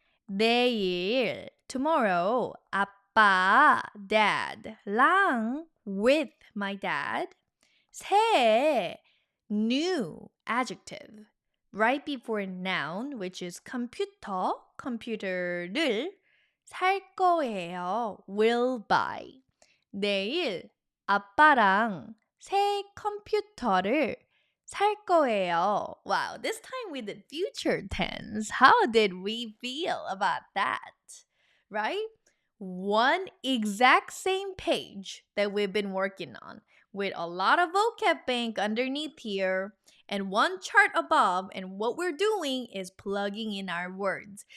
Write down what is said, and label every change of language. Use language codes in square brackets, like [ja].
[en] 내일, tomorrow, 아빠, dad, 랑, with my dad. 새, new, adjective. Right before noun, which is computer, computer 를 살 거예요, will buy. [ko] 내일 아빠랑 새 컴퓨터를 살 거예요. [en] Wow, this time we did future tense. How did we feel about that? Right? One exact same page that we've been working on with a lot of vocab bank underneath here and one chart above, and what we're doing is plugging in our words.